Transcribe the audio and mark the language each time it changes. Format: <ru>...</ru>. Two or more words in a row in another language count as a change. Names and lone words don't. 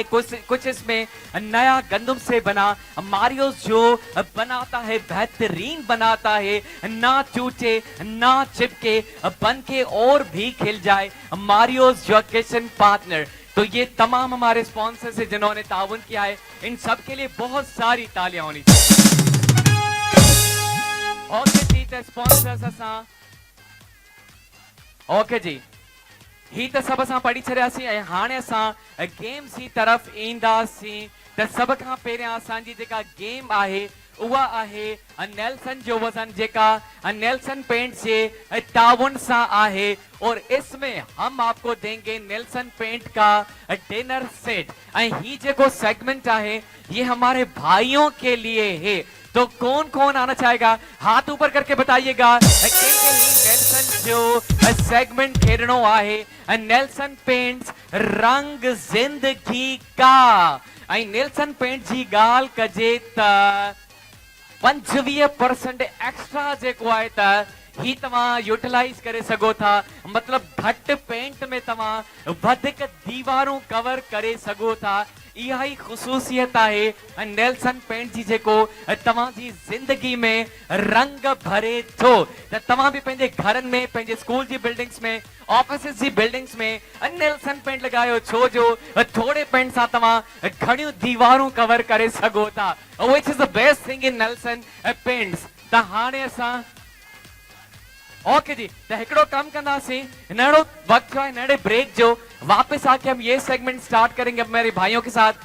<ur>کچھ اس میں نیا گندم سے بنا ماریوس جو بناتا ہے بہترین بناتا ہے، نہ ٹوٹے نہ چپکے، بن کے اور بھی کھل جائے ماریوس جو کچن پارٹنر. تو یہ تمام ہمارے اسپانسر سے جنہوں نے تعاون کیا ہے، ان سب کے لیے بہت ساری تالیاں ہونی چاہئیں.</ur> <sd>ओके जी, तो स्पॉन्सर्स असां ओके जी ही त सब असां पढ़ी छॾियासीं ऐं हाणे असां गेम्स जी तरफ़ ईंदासीं। त सभ खां पहिरियां असांजी जेका गेम आहे उहा आहे नेल्सन जो वज़न, जेका नेल्सन पेंट्स जे ताउन सां आहे।</sd> <ur>اور اس میں ہم آپ کو دیں گے نیلسن پینٹ کا ڈنر سیٹ. ہی جو سیگمنٹ ہے یہ ہمارے بھائیوں کے لیے ہے. تو کون کون آنا چاہے گا ہاتھ اوپر کر کے بتائیے گا.</ur> <sd>नेल्सन जो सेगमेंट खेलनो आहे नेल्सन पेंट्स</sd> <ur>رنگ زندگی کا.</ur> <sd>नेल्सन पेंट जी गाल कजे त 25% एक्स्ट्रा जेको आहे त ही तव्हां यूटिलाइज करे सघो था। मतलब घट पेंट में तव्हां वधिक दीवारूं कवर करे सघो था। इहा ही ख़ुसूसियत आहे नेल्सन पेंट जी जेको तव्हां जी जिंदगी में रंग भरे थो। त तव्हां भी पंहिंजे घरनि में, पंहिंजे स्कूल जी बिल्डिंग्स में, ऑफिस जी बिल्डिंग्स में नेल्सन पेंट लगायो, छो जो थोड़े पेंट सां तव्हां घणियूं दीवारूं कवर करे सघो था।</sd> <en>which is the best thing in Nelson paints.</en> <sd>त हाणे असां ओके जी, तो हिकड़ो कम कंदासीं, नड़ो वक्त जो है नड़े ब्रेक जो</sd> <ur>واپس آ کے ہم یہ سیگمنٹ اسٹارٹ کریں گے اب میرے بھائیوں کے ساتھ.</ur>